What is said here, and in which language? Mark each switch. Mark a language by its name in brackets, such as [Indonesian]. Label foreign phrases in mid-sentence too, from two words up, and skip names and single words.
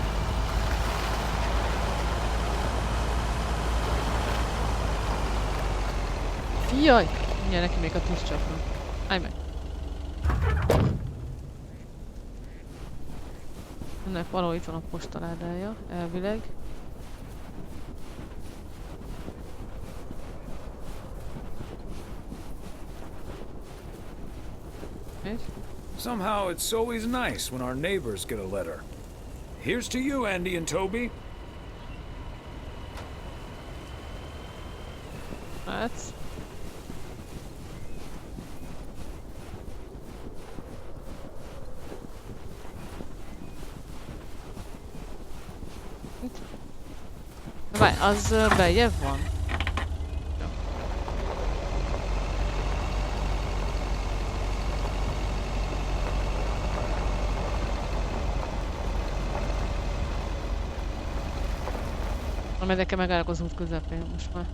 [Hungarian] Jaj! Mindjárt neki még a tűzcsapnak. Állj meg! Ennek valahol itt van a postaládája, elvileg. [English] Somehow it's always nice when our neighbors get a letter. Here's to you, Andy and Toby. That's... [Hungarian] Várj, az bejebb van? Jó. Amely nekem megállok az út közepén most már.